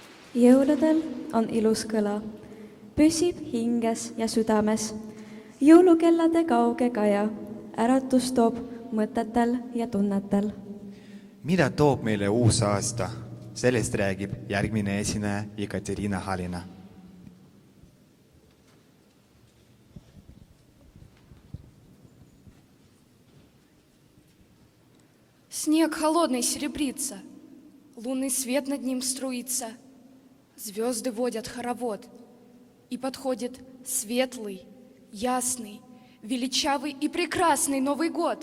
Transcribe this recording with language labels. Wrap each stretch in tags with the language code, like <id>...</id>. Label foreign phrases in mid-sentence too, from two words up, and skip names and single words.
<et>Jõuludel on ilus kõla, püsib hinges ja südames. Jõulukellade kauge kaja, äratus toob mõtetel ja tunnetel. Mida toob meile uus aasta? Sellest räägib järgmine esineja Ekaterina Halina.</et> <ru>Снег холодный серебрится, лунный свет над ним струится, звезды водят хоровод, и подходит светлый, ясный, величавый и прекрасный Новый год.</ru>